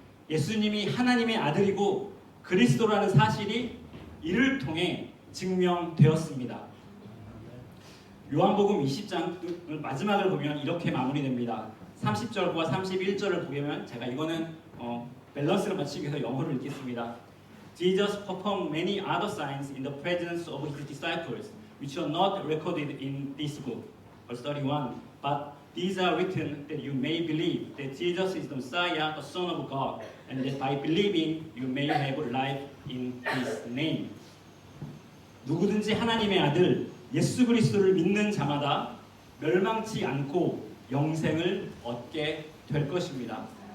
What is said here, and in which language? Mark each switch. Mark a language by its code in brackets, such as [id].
[ko] 예수님이 하나님의 아들이고 그리스도라는 사실이 이를 통해 증명되었습니다. 요한복음 20장 마지막을 보면 이렇게 마무리됩니다. 30절과 31절을 보면 제가 이거는 밸런스를 맞추기 위해서 영어로 읽겠습니다. [en] Jesus performed many other signs in the presence of his disciples, which are not recorded in this book. Verse 31. But these are written that you may believe that Jesus is the Messiah, the Son of God, and that by believing you may have life in his name. [ko] 누구든지 하나님의 아들 예수 그리스도를 믿는 자마다 멸망치 않고 영생을 얻게 될 것입니다.